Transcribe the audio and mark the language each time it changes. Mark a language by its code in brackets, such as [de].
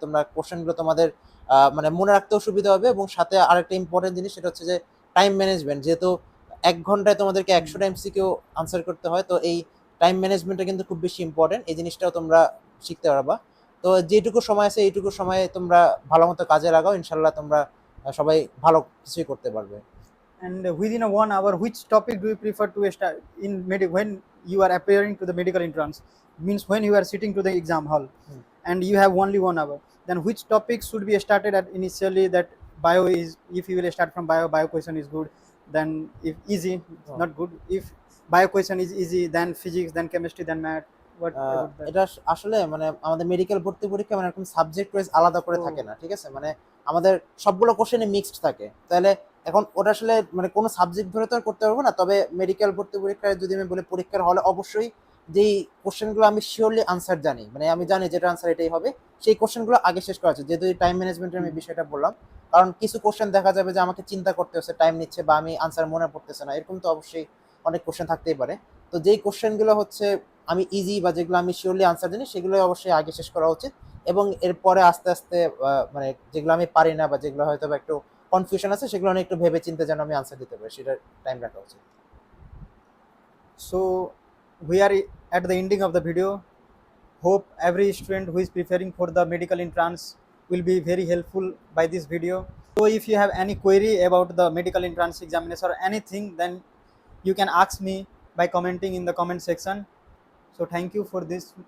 [bn] তোমরা কোশ্চেনগুলো তোমাদের মানে মনে রাখতেও সুবিধা হবে। এবং সাথে আরেকটা ইম্পর্টেন্ট জিনিস সেটা হচ্ছে যে টাইম ম্যানেজমেন্ট। যেহেতু 1 ঘন্টায় তোমাদেরকে 100টা এমসিকিউ আনসার করতে হয়, তো এই টাইম ম্যানেজমেন্টটা কিন্তু খুব বেশি ইম্পর্টেন্ট। এই জিনিসটাও তোমরা শিখতে পারবা। তো যেটুকু সময় আছে এইটুকু সময়ে তোমরা ভালো মতো কাজে লাগাও, ইনশাল্লাহ তোমরা সবাই ভালো কিছুই করতে পারবে। [en] And within a 1 hour, which topic do you prefer to start in when you are appearing to the medical entrance? Means when you are sitting to the exam hall, and you have only 1 hour. Then which topic should be started at initially? That bio is, if you will start from bio question is good. Then if easy, Oh. not good. If bio question is easy, then physics, then chemistry, then math. What about that? [bn] এটা আসলে মানে আমাদের medical ভর্তি পরীক্ষা মানে এরকম subject wise আলাদা করে থাকে না, ঠিক আছে, মানে আমাদের সবগুলো কোশ্চেনে মিক্সড থাকে। তাহলে এখন ওটা আসলে মানে কোনো সাবজেক্ট ধরে তো আর করতে পারবো না। তবে মেডিকেল ভর্তি পরীক্ষায় যদি আমি বলি, পরীক্ষার হলে অবশ্যই যেই কোশ্চেনগুলো আমি শিওরলি আনসার জানি, মানে আমি জানি যেটা আনসার এটাই হবে, সেই কোশ্চেনগুলো আগে শেষ করা আছে। যেহেতু টাইম ম্যানেজমেন্টের আমি বিষয়টা বললাম, কারণ কিছু কোশ্চেন দেখা যাবে যে আমাকে চিন্তা করতে হচ্ছে, টাইম নিচ্ছে, বা আমি আনসার মনে পড়তেছে না, এরকম তো অবশ্যই অনেক কোশ্চেন থাকতেই পারে। তো যেই কোশ্চেনগুলো হচ্ছে আমি ইজি বা যেগুলো আমি শিওরলি আনসার জানি সেগুলো অবশ্যই আগে শেষ করা উচিত। এবং এরপরে আস্তে আস্তে মানে যেগুলো আমি পারি না বা যেগুলো হয়তো একটু কনফিউশন আছে সেগুলো অনেক একটু ভেবে চিন্তে যেন আমি আনসার দিতে পারি, সেটা টাইম রাখা উচিত। [en] So we are at the ending of the video. Hope every student who is preparing for the medical entrance will be very helpful by this video. So if you have any query about the medical entrance examination or anything, then you can ask me by commenting in the comment section. So thank you for this.